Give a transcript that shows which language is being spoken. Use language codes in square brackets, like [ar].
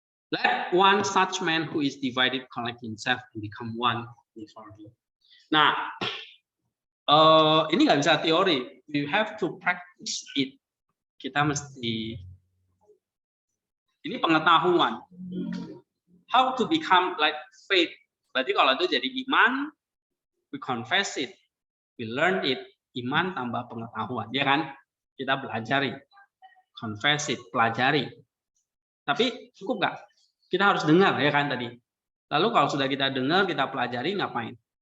[en] Let one such man who is divided collect himself and become one before him. [id] Nah, ini nggak bisa teori. [en] We have to practice it. [id] Kita mesti, ini pengetahuan. [en] How to become like faith. [id] Berarti kalau itu jadi iman, [en] we confess it, we learn it. [id] Iman tambah pengetahuan, ya kan? Kita pelajari, [en] confess it, [id] pelajari. Tapi cukup nggak? Kita harus dengar, ya kan tadi. Lalu kalau sudah kita dengar, kita pelajari, ngapain?